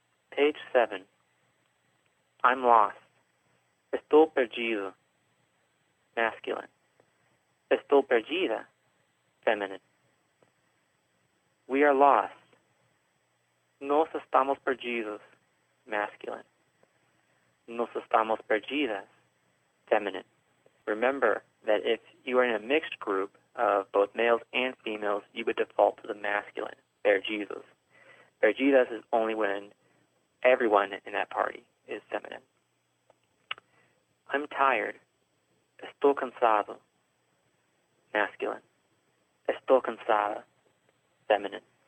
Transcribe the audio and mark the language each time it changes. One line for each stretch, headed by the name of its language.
English: Page 7. I'm lost.
Portuguese: Estou perdido.
English: Masculine.
Portuguese: Estou perdida.
English: Feminine. We are lost.
Portuguese: Nós estamos perdidos.
English: Masculine.
Portuguese: Nos estamos perdidas, feminine.
English: Remember that if you are in a mixed group of both males and females, you would default to the masculine, perdidos. Perdidas is only when everyone in that party is feminine. I'm tired.
Portuguese: Estou cansado, masculine. Estou cansada, feminine.